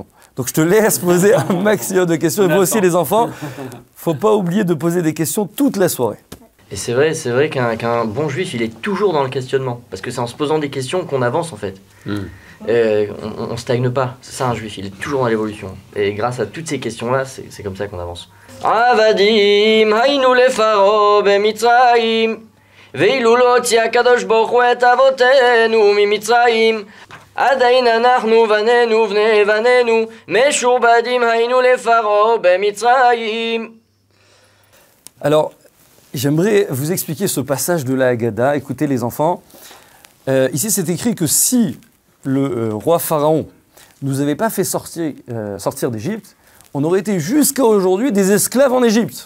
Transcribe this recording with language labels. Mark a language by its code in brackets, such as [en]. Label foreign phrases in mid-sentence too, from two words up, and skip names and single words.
[fr] Donc je te laisse poser un maximum de questions. Et vous aussi les enfants, faut pas oublier de poser des questions toute la soirée. Et c'est vrai qu'un bon juif, il est toujours dans le questionnement. Parce que c'est en se posant des questions qu'on avance en fait. On stagne pas. C'est ça un juif, il est toujours dans l'évolution. Et grâce à toutes ces questions-là, c'est comme ça qu'on avance. [he] עבדים היינו לפרעה במצרים. ואילו לא הוציא הקדוש ברוך הוא את אבותינו ממצרים עדיין אנחנו בנינו בני בנינו משועבדים היינו לפרעה במצרים. [fr] Alors, j'aimerais vous expliquer ce passage de la Haggadah. Écoutez les enfants, ici c'est écrit que si le roi Pharaon nous avait pas fait sortir d'Égypte, on aurait été jusqu'à aujourd'hui des esclaves en Égypte.